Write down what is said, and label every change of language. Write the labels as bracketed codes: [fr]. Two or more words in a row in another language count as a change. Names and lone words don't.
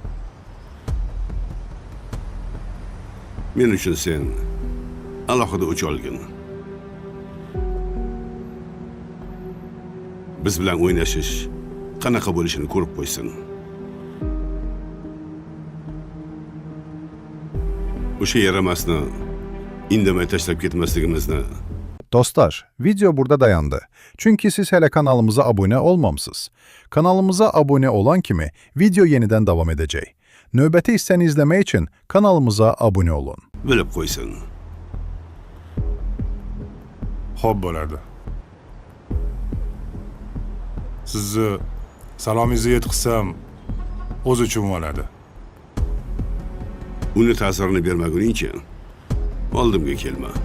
[uz] Men uchun sen alohida o'ch olgin. Biz bilan o'ynashish qanaqa bo'lishini ko'rib qo'ysin. O'sha yaramasni indamay tashlab ketmasligimizni. [tr] Dostlar, video burada dayandı. Çünkü siz hele kanalımıza abone olmamsınız. Kanalımıza abone olan kimi video yeniden devam edecek. [az] Növbəti hissəni izləmək için kanalımıza abone olun. [uz] Bilib qo'ysin. Xo'p bo'ladi. Sizni salomingizni yetkazsam, o'z uchun bo'ladi. Uni ta'sirini bermaguningcha oldimga kelma.